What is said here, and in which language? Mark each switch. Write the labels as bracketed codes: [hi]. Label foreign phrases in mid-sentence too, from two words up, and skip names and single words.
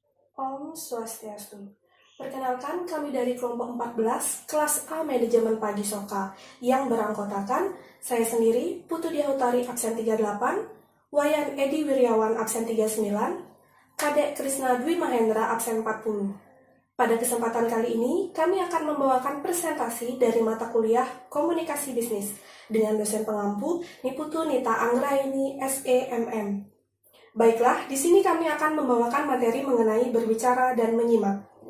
[sa] Om Swastiastu. [id] Perkenalkan, kami dari kelompok 14, kelas A Manajemen Pagi Soka, yang beranggotakan saya sendiri, Putu Diahutari absen 38, Wayan Edi Wiryawan absen 39, Kadek Krisna Dwi Mahendra absen 40. Pada kesempatan kali ini, kami akan membawakan presentasi dari mata kuliah Komunikasi Bisnis dengan dosen pengampu Niputu Nita Anggraini SEMM. Baiklah, di sini kami akan membawakan materi mengenai berbicara dan menyimak.